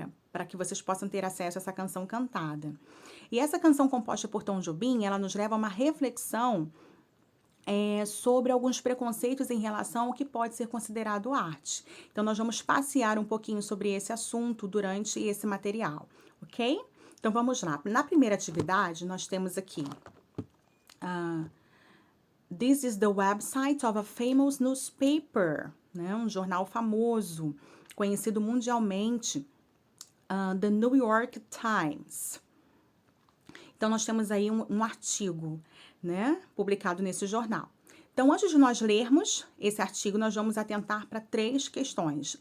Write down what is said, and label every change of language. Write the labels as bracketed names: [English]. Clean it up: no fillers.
[Portuguese] Para que vocês possam ter acesso a essa canção cantada. E essa canção composta por Tom Jobim, ela nos leva a uma reflexão sobre alguns preconceitos em relação ao que pode ser considerado arte. Então, nós vamos passear um pouquinho sobre esse assunto durante esse material, ok? Então, vamos lá. Na primeira atividade, nós temos aqui... [English] This is the website of a famous newspaper, [Portuguese] né? Um jornal famoso, conhecido mundialmente, The New York Times. Então, nós temos aí um artigo, né, publicado nesse jornal. Então, antes de nós lermos esse artigo, nós vamos atentar para 3 questões.